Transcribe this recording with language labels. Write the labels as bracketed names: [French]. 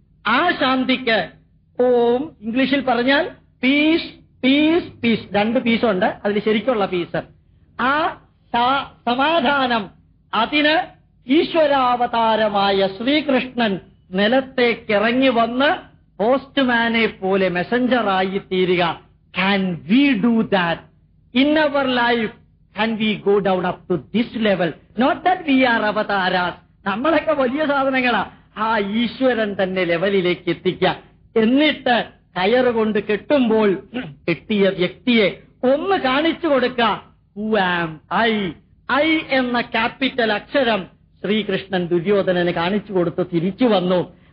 [Malayalam] ആ ശാന്തിക്ക് ഓം ഇംഗ്ലീഷിൽ പറഞ്ഞാൽ പീസ് പീസ് പീസ്, 2 പീസുണ്ട്, അതിൽ ശരിക്കുള്ള പീസ്. ആ സമാധാനം, അതിന് ഈശ്വരാവതാരമായ ശ്രീകൃഷ്ണൻ നിലത്തേക്കിറങ്ങി വന്ന് പോസ്റ്റ്മാനെ പോലെ മെസഞ്ചറായി തീരുക. [English] Can we do that in our life? Can we go down up to this level? Not that we are avatars. [Malayalam] നമ്മളൊക്കെ വലിയ സാധനങ്ങളാ. ആ ഈശ്വരൻ തന്നെ ലെവലിലേക്ക് എത്തിക്കുക. എന്നിട്ട് കയറുകൊണ്ട് കെട്ടുമ്പോൾ കെട്ടിയ വ്യക്തിയെ ഒന്ന് കാണിച്ചു കൊടുക്കുക. [English] Who am I? [Malayalam] I എന്ന ക്യാപിറ്റൽ അക്ഷരം ശ്രീകൃഷ്ണൻ ദുര്യോധനന് കാണിച്ചു കൊടുത്ത് തിരിച്ചു വന്നു.